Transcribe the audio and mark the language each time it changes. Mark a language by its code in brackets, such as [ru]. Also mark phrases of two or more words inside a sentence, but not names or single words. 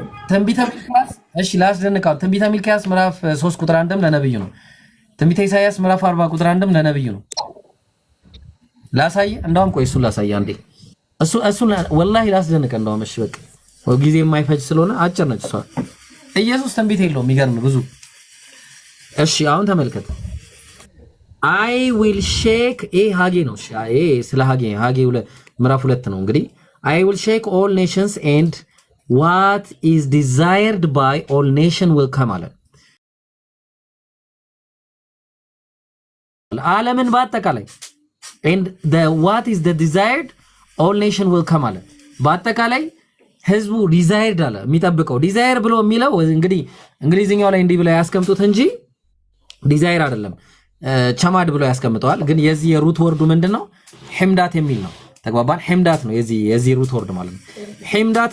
[am] ትንቢተ ሚልክያስ እሺ ላስደንቃው ትንቢተ ሚልክያስ ምዕራፍ 3 ቁጥር 1 ለነብዩ ነው ትንቢተ ኢሳይያስ ምዕራፍ 40 ቁጥር 1 ለነብዩ ነው ላሳይ እንደውም ቆይ እሱን ላሳይ አንዴ እሱን ወላሂ ላስደንቅ እንደውም እሺ በቃ ጊዜ የማይፈጅ ስለሆነ አጭር ነች እሷ ኢየሱስ ትንቢት የለውም የሚገርም ብዙ እሺ አሁን ተመልከት [en] I will shake [am] ሃጌ ነው ስለ ሃጌ ምዕራፍ 2 ነው እንግዲህ [en] I will shake all nations and what is desired by all nation will come [am] አለ ዓለምን በአጠቃላይ [en] and the what is the desired all nation will come [am] አለ በአጠቃላይ ህዝቡ ዲዛይርድ አለ የሚጠብቀው ዲዛይር ብሎ የሚለው እንግዲህ እንግሊዝኛው ላይ እንዲህ ብለው ያስቀምጡት እንጂ ዲዛይር አይደለም ቸማድ ብሎ ያስቀምጠዋል ግን የዚህ የሩት ወርዱ ምንድነው ህምዳት የሚል ነው ተግባባን ህምዳት ነው የዚህ [en] root word [am] ማለት ነው ህምዳት